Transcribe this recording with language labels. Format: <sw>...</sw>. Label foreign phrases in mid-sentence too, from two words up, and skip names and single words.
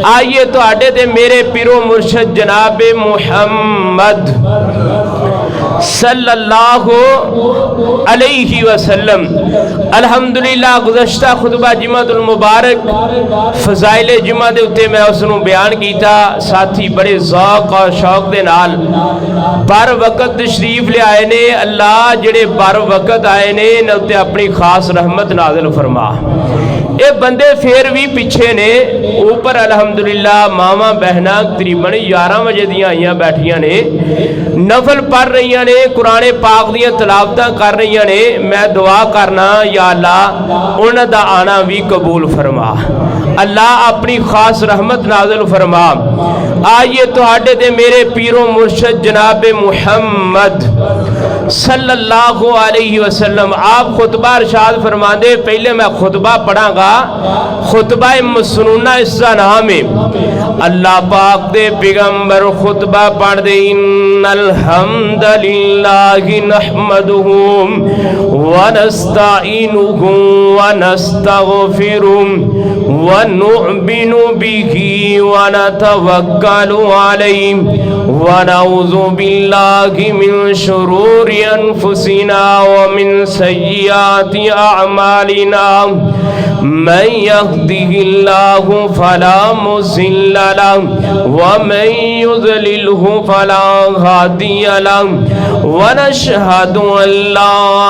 <pa>آئیے تو آڈے دے میرے پیرو مرشد جناب محمد</pa> <ar>صلی اللہ علیہ وسلم</ar> <pa>الحمدللہ گزشتہ خطبہ جمعۃ المبارک فضائل جمعہ دے اتے میں اس نے بیان کیتا. ساتھی بڑے ذوق اور شوق دے نال بر وقت تشریف لے آئے نے. اللہ جڑے بر وقت آئے نے انہاں تے اپنی خاص رحمت نازل فرما. اے بندے پھر بھی پیچھے نے اوپر الحمدللہ ماما بہنا تقریباً 11 بجے دیاں آئیاں بیٹھیاں نے نفل پڑھ رہی نے قرآن پاک دیاں تلاوتاں کر رہی نے. میں دعا کرنا یا اللہ انہاں دا آنا بھی قبول فرما. اللہ اپنی خاص رحمت نازل فرما. آئیے تہاڈے تے میرے پیرو مرشد جناب محمد</pa> <ar>صلی اللہ علیہ وسلم</ar> <pa>آپ خطبہ ارشاد فرما دے. پہلے میں خطبہ پڑھاں گا.</pa> <ur>خطبہ مسنونہ اس کا نام ہے.</ur> <pa>اللہ پاک دے پیغمبر خطبہ پڑھ دے</pa> <ar>ان الحمد للہ نحمدہ ونستعینہ ونستغفرہ ونؤمن به ونتوكل عليه ونعوذ بالله من شرور أنفسنا ومن سيئات أعمالنا من يهده الله فلا مضل له ومن يضلله فلا هادي له ونشهد أن لا</ar>